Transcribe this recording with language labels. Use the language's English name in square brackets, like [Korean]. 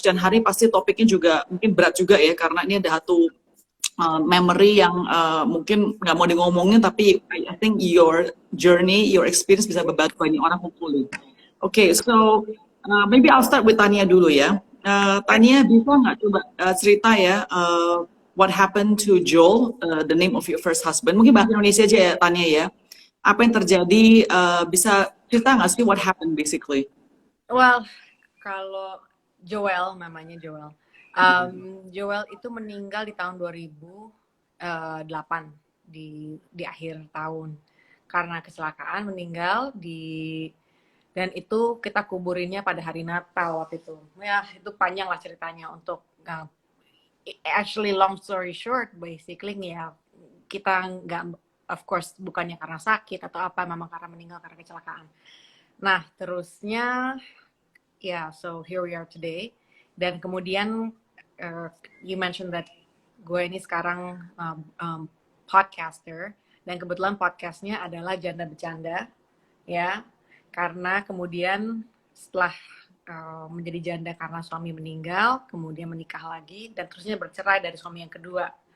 [Indonesian] Dan hari pasti topiknya juga mungkin berat juga ya, karena ini ada satu memory yang mungkin nggak mau ngomongin, tapi [English] I think your journey, your experience [Indonesian] bisa membantu banyak orang [English] hopefully. Okay, so maybe I'll start with Tania [Indonesian] dulu ya. Tania bisa nggak coba cerita ya, [English] what happened to Joel, the name of your first husband? [Indonesian] Mungkin bahasa Indonesia aja ya, Tania ya. Apa yang terjadi? Bisa cerita nggak sih [English] what happened basically? [Indonesian] Well, kalau Joel, namanya Joel. Joel itu meninggal di tahun 2008 di akhir tahun karena kecelakaan meninggal dan itu kita kuburinnya pada hari Natal waktu itu. Ya, itu panjang lah ceritanya untuk [English] actually long story short, basically [Indonesian] ya kita nggak, [English] of course [Indonesian] bukannya karena sakit atau apa, memang karena meninggal karena kecelakaan. Nah, terusnya ya, [English] so here we are today. [Indonesian] Dan kemudian [English] you mentioned that [Indonesian] gue ini sekarang podcaster, dan kebetulan podcastnya adalah Janda Bercanda ya. Karena kemudian setelah menjadi janda karena suami meninggal, kemudian menikah lagi, dan terusnya bercerai dari suami yang kedua.